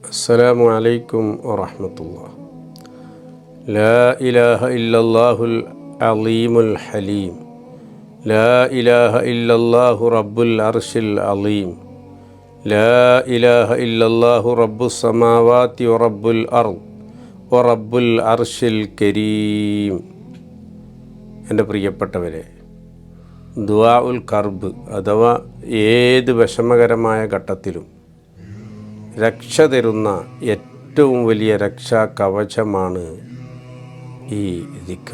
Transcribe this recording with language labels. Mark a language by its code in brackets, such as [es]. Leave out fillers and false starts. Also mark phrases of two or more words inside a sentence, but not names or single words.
[ar] السلام عليكم ورحمة الله. لا إله إلا الله العظيم الحليم. لا إله إلا الله رب العرش العظيم. لا إله إلا الله رب السماوات ورب الأرض ورب العرش الكريم. [ml] എൻ്റെ പ്രിയപ്പെട്ടവരെ, [ar] دعاء الكرب [ml] അഥവാ ഏത് വിഷമകരമായ ഘട്ടത്തിലും രക്ഷ തരുന്ന ഏറ്റവും വലിയ രക്ഷാ കവചമാണ് ഈ ദിക്ർ.